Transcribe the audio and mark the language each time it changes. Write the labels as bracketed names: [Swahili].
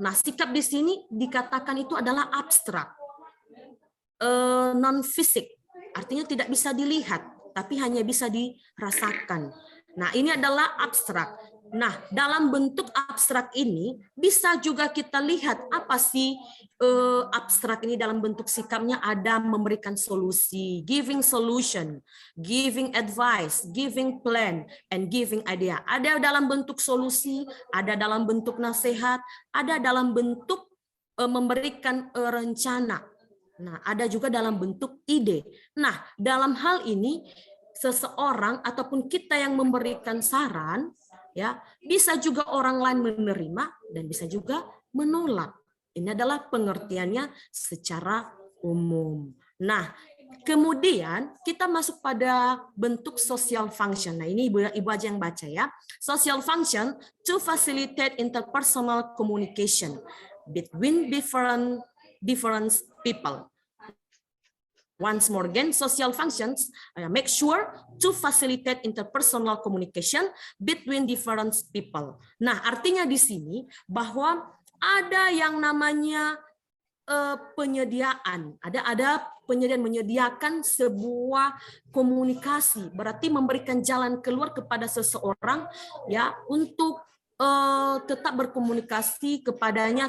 [Indonesian] Nah, sikap di sini dikatakan itu adalah abstrak, non fisik, artinya tidak bisa dilihat, tapi hanya bisa dirasakan. Nah, ini adalah abstrak. Nah, dalam bentuk abstrak ini bisa juga kita lihat apa sih abstrak ini dalam bentuk sikapnya. Ada memberikan solusi, [English] giving solution, giving advice, giving plan, and giving idea. [Indonesian] Ada dalam bentuk solusi, ada dalam bentuk nasihat, ada dalam bentuk memberikan rencana. Nah, ada juga dalam bentuk ide. Nah, dalam hal ini seseorang ataupun kita yang memberikan saran ya, bisa juga orang lain menerima dan bisa juga menolak. Ini adalah pengertiannya secara umum. Nah, kemudian kita masuk pada bentuk social function. Nah, ini ibu aja yang baca ya. [English] Social function to facilitate interpersonal communication between different people. Once more again, social functions make sure to facilitate interpersonal communication between different people. [Indonesian] Nah, artinya di sini bahwa ada yang namanya penyediaan, ada penyediaan menyediakan sebuah komunikasi, berarti memberikan jalan keluar kepada seseorang ya untuk tetap berkomunikasi kepadanya.